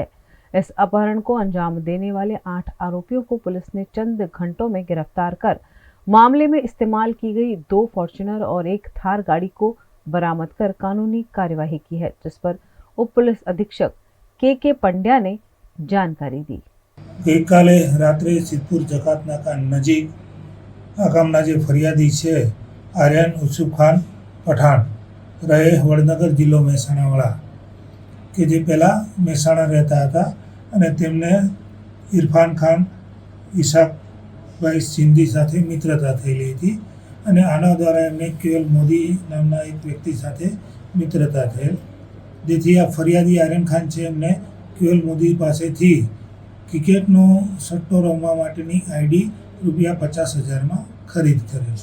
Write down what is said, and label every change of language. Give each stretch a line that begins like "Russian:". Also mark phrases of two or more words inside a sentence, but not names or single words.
Hindi: इस अपहरण को अंजाम देने वाले 8 आरोपियों को पुलिस ने चंद घंटों में गिरफ्तार कर मामले में इस्तेमाल की गई 2 फॉर्च्यूनर और 1 थार गाड़ी को बरामद कर कानूनी कार्यवाही की है, जिस पर उप पुलिस अधीक्षक के पंड्या ने जानकारी दी।
Gujarati: ગઈકાલે રાત્રે સિદ્ધપુર જકાત નાકા નજીક આ ગામના જે ફરિયાદી છે આર્યન ઉસુફ ખાન પઠાણ રહે વડનગર જિલ્લો મહેસાણાવાળા કે જે પહેલાં મહેસાણા રહેતા હતા અને તેમને ઇરફાન ખાન ઈશાકભાઈ સિંધી સાથે મિત્રતા થયેલી હતી અને આના દ્વારા એમને કેવલ મોદી નામના એક વ્યક્તિ સાથે મિત્રતા થયેલ, જેથી આ ફરિયાદી આર્યન ખાન છે એમને કેવલ મોદી પાસેથી ક્રિકેટનો સટ્ટો રમવા માટેની આઈડી ₹50,000માં ખરીદ કરેલ।